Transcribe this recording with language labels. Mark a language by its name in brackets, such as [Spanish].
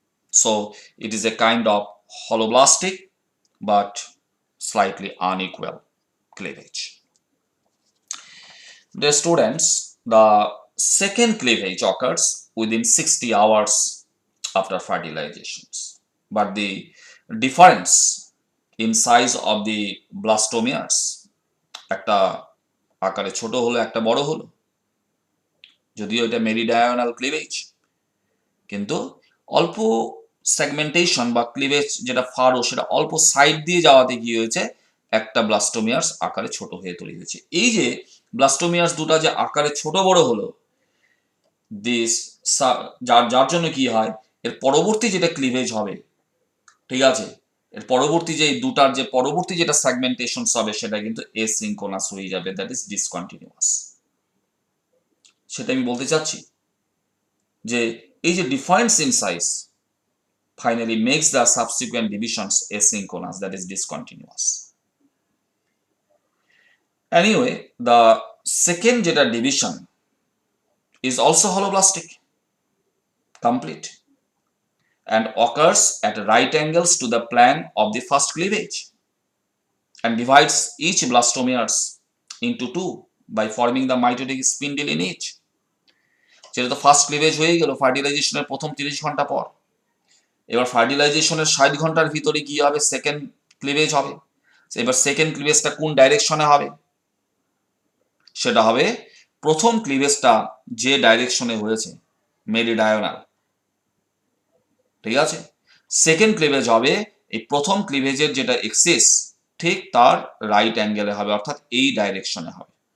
[English] So it is a kind of holoblastic but slightly unequal cleavage. Dear students, the second cleavage occurs within 60 hours after fertilization, but the difference in size of the blastomeres, [Bangla] একটা আকারে ছোট হলো একটা বড় হলো, যদিও এটা মেরিডায়ানাল cleavage, কিন্তু অল্প সেগমেন্টেশন বা ক্লিভেজ যেটা ফারো সেটা অল্প সাইড দিয়ে যাওয়াতে কি হয়েছে, একটা ব্লাস্টোমিয়ার্স আকারে ছোট হয়ে তৈরি হয়েছে। এই যে ব্লাস্টোমিয়ার্স দুটা যে আকারে ছোট বড় হলো, দিস যার জন্য কি হয়, এর পরবর্তী যেটা ক্লিভেজ হবে, ঠিক আছে, এর পরবর্তী যে দুটার যে পরবর্তী যেটা সেগমেন্টেশন হবে সেটা কিন্তু এসিনক্রোনাস হয়ে যাবে, [English] That is discontinuous. [Bangla] সেটা আমি বলতে চাচ্ছি যে এই যে [English] Difference in size finally makes the subsequent divisions asynchronous, that is discontinuous. Anyway, the second যেটা division is also holoblastic, complete, and occurs at right angles to the plan of the first cleavage and divides each blastomeres into two by forming the mitotic spindle in each. [Bangla] যেটা তো first cleavage হয়ে গেল ফার্টিলাইজেশনের প্রথম 30 ঘন্টা পর, এবার ফার্টিলাইজেশনের 60 ঘন্টার ভিতরে কি হবে, সেকেন্ড ক্লিভেজ হবে। এবার সেকেন্ড ক্লিভেজটা কোন ডাইরেকশনে হবে, সেটা হবে প্রথম ক্লিভেজটা যে ডাইরেকশনে হয়েছে মেরিডায়ানাল, ঠিক আছে, সেকেন্ড ক্লিভেজ হবে এই প্রথম ক্লিভেজের যেটা এক্সিস ঠিক তার রাইট অ্যাঙ্গেলে হবে, অর্থাৎ এই ডাইরেকশনে হবে।